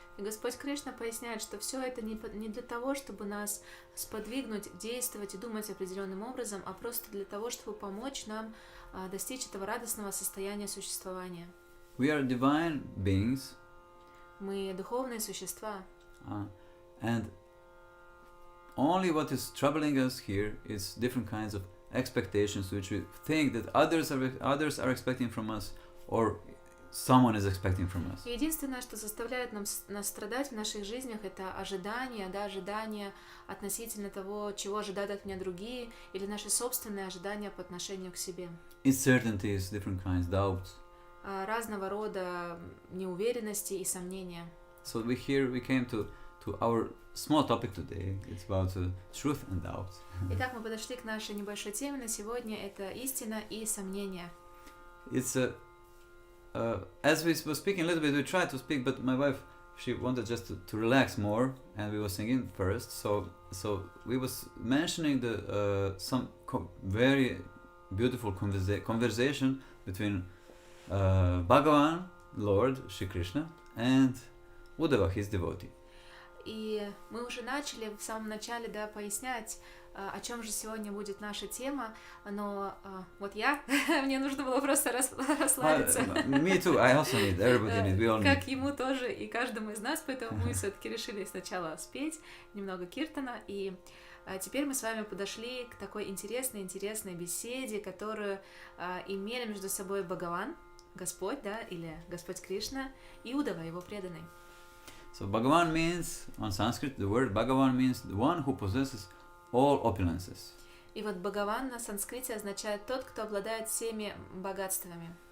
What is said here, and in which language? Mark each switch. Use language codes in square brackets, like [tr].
[ru] И Господь Кришна поясняет, что все это не для того, чтобы нас сподвигнуть, действовать и думать определенным образом, а просто для того, чтобы помочь нам достичь этого радостного состояния существования. [en] We are divine beings. [ru] Мы духовные существа. [en] And only what is troubling us here is different kinds of expectations which we think that others are expecting from us, or someone is expecting from us. [ru] Единственное, что заставляет нас страдать в наших жизнях, это ожидания относительно того, чего ожидают от меня другие, или наши собственные ожидания по отношению к себе. [en] Uncertainties, different kinds, doubts. [ru] Разного рода неуверенности и сомнения. [en] So we came to our small topic today. It's about truth and doubt. [ru] Итак, мы подошли к нашей небольшой теме на сегодня. Это истина и сомнения. [en] It's as we were speaking a little bit, we tried to speak, but my wife, she wanted just to relax more, and we were singing first. So we was mentioning some very beautiful conversation between Bhagavan, Lord Shri Krishna, and Uddhava, his devotee. [ru] И мы уже начали в самом начале, пояснять, о чем же сегодня будет наша тема, но вот мне нужно было просто расслабиться. [en] Me too, I also need, everybody needs, we all need. [ru] Как ему тоже и каждому из нас, поэтому мы все-таки решили сначала спеть немного киртана, и теперь мы с вами подошли к такой интересной беседе, которую имели между собой Бхагаван, Господь, или Господь Кришна, и Уддава, его преданный. [en] So Bhagavan means, on Sanskrit, the word Bhagavan means the one who possesses all opulences. [ru] И вот Бхагаван на санскрите означает тот, кто обладает всеми богатствами.